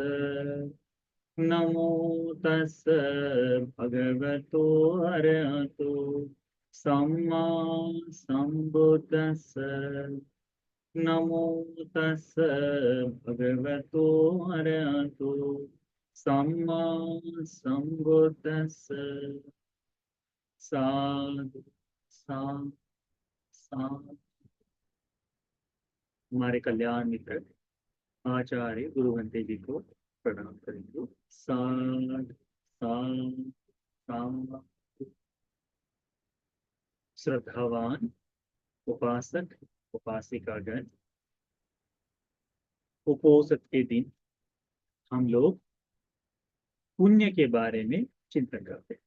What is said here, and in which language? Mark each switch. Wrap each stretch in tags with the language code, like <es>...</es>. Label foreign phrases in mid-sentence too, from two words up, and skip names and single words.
<pi>नमो तस् भगवतो अरहतो सम्मा सम्बुद्धस्स। नमो तस् भगवतो अरहतो सम्मा सम्बुद्धस्स। साधु साधु साधु।</pi> <hi>हमारे कल्याण मित्र आचार्य गुरु घंटे जी को प्रणाम करेंगे।</hi> <pi>साधु साधु साधु।</pi> <hi>श्रद्धावान उपासक उपासिकागण, उपोषित के दिन हम लोग पुण्य के बारे में चिंतन करते हैं।</hi>